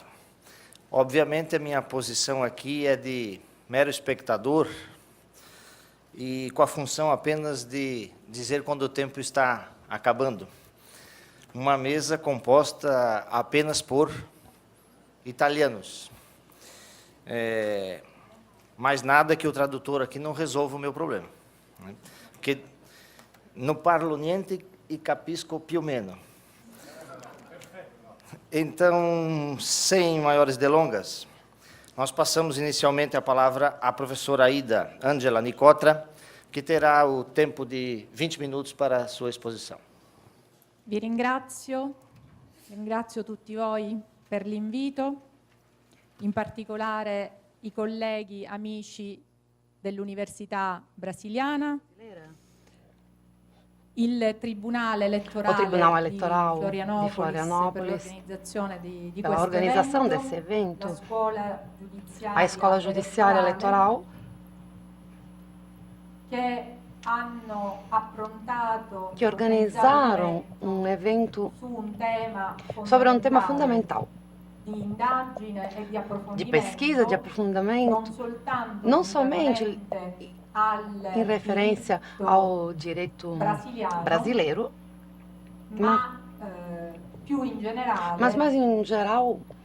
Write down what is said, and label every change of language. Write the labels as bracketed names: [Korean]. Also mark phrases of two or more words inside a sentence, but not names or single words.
[Portuguese] Obviamente, a minha posição aqui é de mero espectador e com a função apenas de dizer quando o tempo está acabando. Uma mesa composta apenas por italianos. Mais nada que o tradutor aqui não resolva o meu problema. Porque não [Italian] parlo niente e capisco più meno. [Portuguese] Então, sem maiores delongas, nós passamos inicialmente a palavra à professora Ida Ângela Nicotra, que terá o tempo de 20 minutos para a sua exposição. [Italian] Vi ringrazio tutti voi per l'invito, in particolare i colleghi amici dell'Università Brasiliana, il Tribunale Elettorale di Florianópolis per l'organizzazione di questo evento, [Portuguese] a Escola Giudiziária Eleitoral, que organizaram um evento sobre um tema fundamental de pesquisa, de aprofundamento, não somente em referência ao direito brasileiro, mas mais em geral